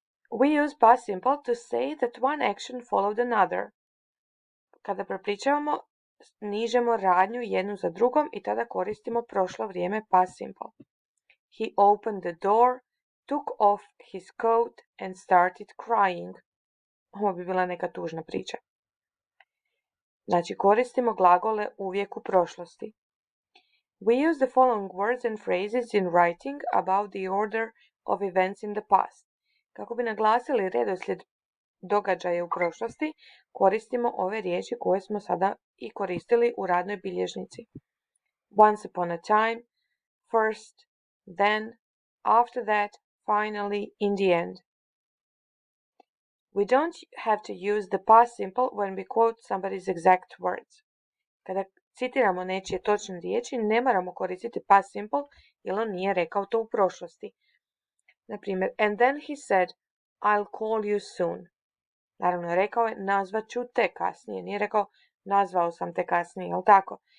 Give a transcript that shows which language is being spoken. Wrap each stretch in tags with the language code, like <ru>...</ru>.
<en>We use past simple to say that one action followed another.</en> <hr>Kada prepričavamo, nižemo radnju jednu za drugom i tada koristimo prošlo vrijeme past simple.</hr> <en>He opened the door, took off his coat and started crying.</en> <hr>Ovo bi bila neka tužna priča. Znači, koristimo glagole uvijek u prošlosti.</hr> <en>We use the following words and phrases in writing about the order of events in the past.</en> <hr>Kako bi naglasili redoslijed događaja u prošlosti, koristimo ove riječi koje smo sada i koristili u radnoj bilježnici.</hr> <en>Once upon a time, first, then, after that, finally, in the end. We don't have to use the past simple when we quote somebody's exact words.</en> <hr>Kada citiramo nečije točne riječi, ne moramo koristiti past simple jer on nije rekao to u prošlosti. Na primjer,</hr> <en>and then he said, I'll call you soon.</en> <hr>Naravno, rekao je, nazvat ću te kasnije. Nije rekao, nazvao sam te kasnije, jel tako?</hr>